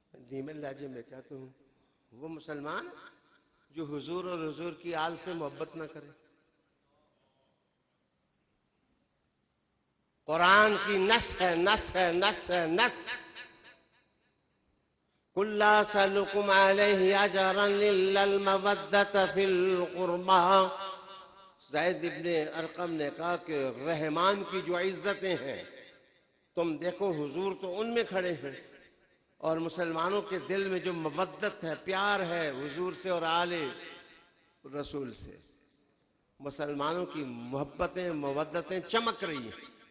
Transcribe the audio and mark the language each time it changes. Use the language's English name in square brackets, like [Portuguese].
[Urdu] دھیمے لہجے میں کہتا ہوں، وہ مسلمان جو حضور اور حضور کی آل سے محبت نہ کرے. قرآن کی نص ہے، نص ہے، نص ہے، نص. [Arabic] قل لا أسألكم عليه أجرا إلا المودة في القربى. [Urdu] زید ابن ارقم نے کہا کہ رحمان کی جو عزتیں ہیں، تم دیکھو حضور تو ان میں کھڑے ہیں، اور مسلمانوں کے دل میں جو مودت ہے، پیار ہے حضور سے اور آل رسول سے، مسلمانوں کی محبتیں مودتیں چمک رہی ہیں.